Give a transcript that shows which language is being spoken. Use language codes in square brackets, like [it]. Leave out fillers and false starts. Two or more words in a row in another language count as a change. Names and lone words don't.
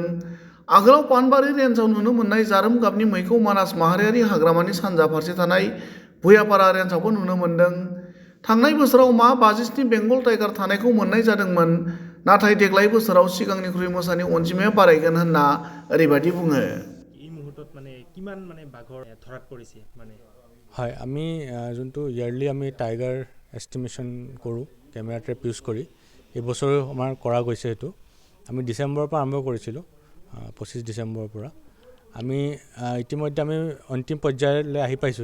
[brx] आगोलाव पानबारि रेन्जआव नुनो मोननाय जारोम गाबनि मैखौ मानास माहारियारि हाग्रामानि सानजा फारसे थानाय भुयापारा रेन्जआवबो नुनो मोन्दों। थांनाय बोसोराव मा 57 [en] Bengal tiger [brx] थानायखौ मोननाय जादोंमोन, नाथाय देग्लाय बोसोराव सिगांनिख्रुइ मोसानि अनजिमाया बारायगोन होनना ओरैबायदि बुङो। [as] এই মুহূৰ্তত মানে কিমান মানে বাঘৰ ধৰাত পৰিছে মানে হয়, আমি যোনটো ইয়াৰলি আমি [en] tiger estimation [as] কৰোঁ [en] camera trap use [as] কৰি, এই বছৰো আমাৰ কৰা গৈছে। সেইটো আমি ডিচেম্বৰৰ পৰা আৰম্ভ কৰিছিলোঁ, 25 ডিচেম্বৰৰ পৰা। আমি ইতিমধ্যে আমি অন্তিম পৰ্যায়লৈ আহি পাইছোঁ।